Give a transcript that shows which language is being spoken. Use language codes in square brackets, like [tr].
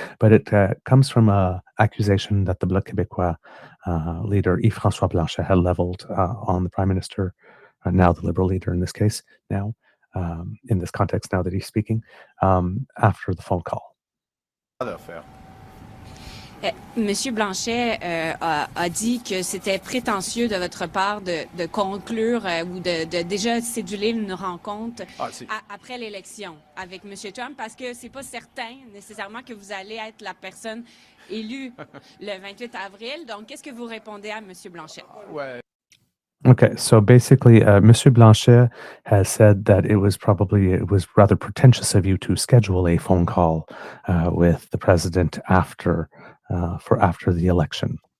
[en] But it comes from an accusation that the Bloc Québécois leader Yves-François Blanchet had leveled on the Prime Minister, now the Liberal leader in this case, now in this context, now that he's speaking, after the phone call. [fr] Monsieur Blanchet a dit que c'était prétentieux de votre part de conclure ou de déjà céduler une rencontre après l'élection avec Monsieur Trump, parce que c'est pas certain nécessairement que vous allez être la personne élue le 28 avril. Donc, qu'est-ce que vous répondez à Monsieur Blanchet? [en] Okay, so basically, Monsieur Blanchet has said that it was rather pretentious of you to schedule a phone call with the president after the election.